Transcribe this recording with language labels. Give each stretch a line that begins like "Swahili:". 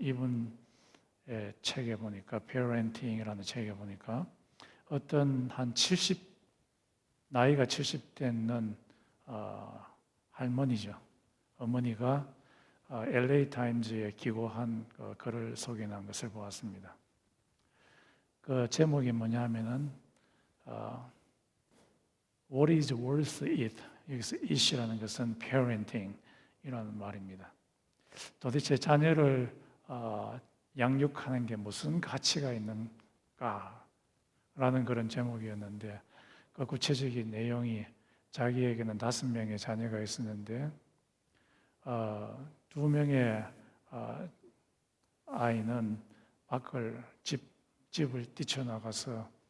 Korean: 이분의 책에 보니까 Parenting이라는 책에 보니까 어떤 한 70 나이가 70 되는 할머니죠. 어머니가 LA 타임즈에 기고한 글을 소개한 것을 보았습니다. 그 제목이 뭐냐면은
English: What is worth it?
Korean: 여기서 it이라는 것은 parenting이라는 말입니다. 도대체 자녀를 양육하는 게 무슨 가치가 있는가라는 그런 제목이었는데 그 구체적인 내용이 자기에게는 5명의 자녀가 있었는데 2명의 아이는 밖을 집을 뛰쳐나가서